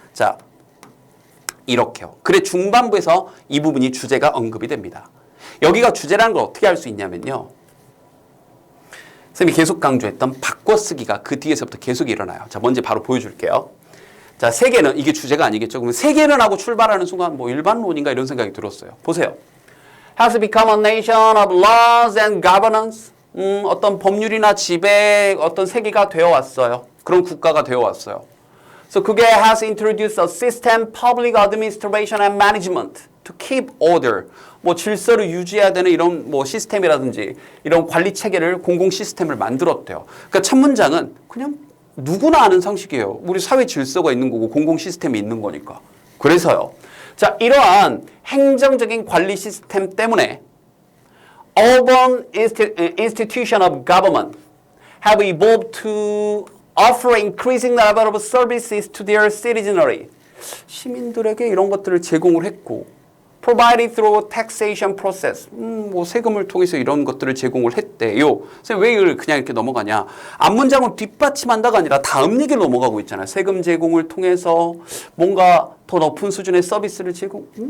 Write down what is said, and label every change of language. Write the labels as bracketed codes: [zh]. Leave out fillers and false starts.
[ko] 자, 이렇게요. 그래, 중반부에서 이 부분이 주제가 언급이 됩니다. 여기가 주제라는 걸 어떻게 알 수 있냐면요. 선생님이 계속 강조했던 바꿔쓰기가 그 뒤에서부터 계속 일어나요. 자, 먼저 바로 보여줄게요. 자, 세계는, 이게 주제가 아니겠죠. 그러면 세계는 하고 출발하는 순간 뭐 일반론인가 이런 생각이 들었어요. 보세요. [en] Has become a nation of laws and governance. [ko] 어떤 법률이나 지배, 어떤 세계가 되어 왔어요. 그런 국가가 되어 왔어요. [en] So [ko] 그게 [en] has introduced a system, public administration and management to keep order. [ko] 뭐 질서를 유지해야 되는 이런 뭐 시스템이라든지 이런 관리 체계를 공공 시스템을 만들었대요. 그러니까 첫 문장은 그냥 누구나 아는 상식이에요. 우리 사회 질서가 있는 거고 공공 시스템이 있는 거니까. 그래서요. 자, 이러한 행정적인 관리 시스템 때문에 [en] urban institution of government have evolved to offer increasing level of services to their citizenry. [ko] 시민들에게 이런 것들을 제공을 했고 [en] provided through taxation process. [ko] 뭐 세금을 통해서 이런 것들을 제공을 했대요. 선생님 왜 이걸 그냥 이렇게 넘어가냐? 앞문장을 뒷받침한다가 아니라 다음 얘기를 넘어가고 있잖아요. 세금 제공을 통해서 뭔가 더 높은 수준의 서비스를 제공.